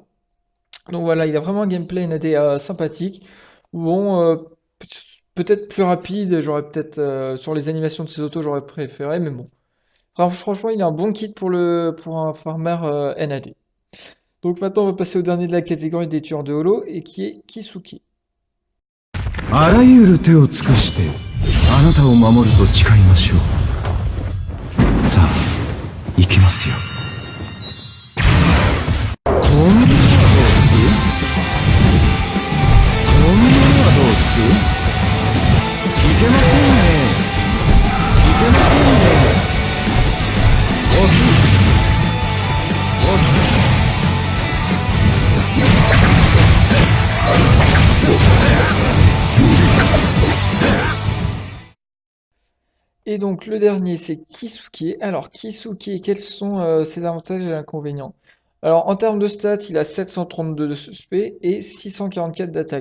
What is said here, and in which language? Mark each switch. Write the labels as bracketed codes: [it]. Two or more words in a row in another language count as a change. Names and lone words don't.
[fr] Donc voilà, il a vraiment un gameplay NAD sympathique. Bon, peut-être plus rapide, j'aurais peut-être sur les animations de ses autos, j'aurais préféré, mais bon. Franchement, il a un bon kit pour un farmer NAD. Donc maintenant, on va passer au dernier de la catégorie des tueurs de holo, et qui est Kisuke. [ja] あらゆる手を尽くしてあなたを守ると誓いましょう。さあ行きますよ。こんなのはどうす？こんなのはどうす？いけませんね。いけませんね。おひおひ [fr] Et donc le dernier, c'est Kisuke. Alors Kisuke, quels sont ses avantages et inconvénients? Alors en termes de stats, il a 732 de suspect et 644 d'attaque.